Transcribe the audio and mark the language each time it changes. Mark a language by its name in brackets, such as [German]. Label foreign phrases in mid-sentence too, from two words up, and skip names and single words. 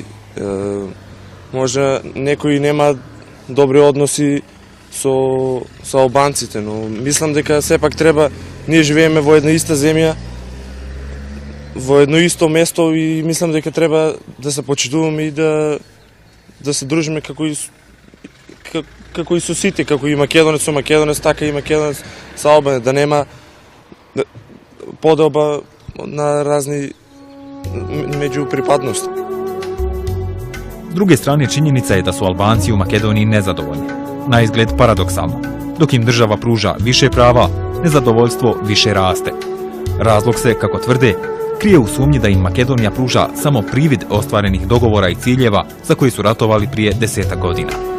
[Macedonian] Може некои нема добри односи со албанците, но мислам дека сепак треба, ние живееме во една иста земја, во едно исто место и мислам дека треба да се почитуваме и да се дружиме како и со сите, како и македонец со македонец, така и македонец со албанец, да нема подоба на разни međupриpadnosti. [Croatian] S druge strane, činjenica je da su Albanci u Makedoniji nezadovoljni. Na izgled paradoksalno. Dok im država pruža više prava, nezadovoljstvo više raste. Razlog se, kako tvrde, krije u sumnji da im Makedonija pruža samo privid ostvarenih dogovora i ciljeva za koji su ratovali prije 10 godina.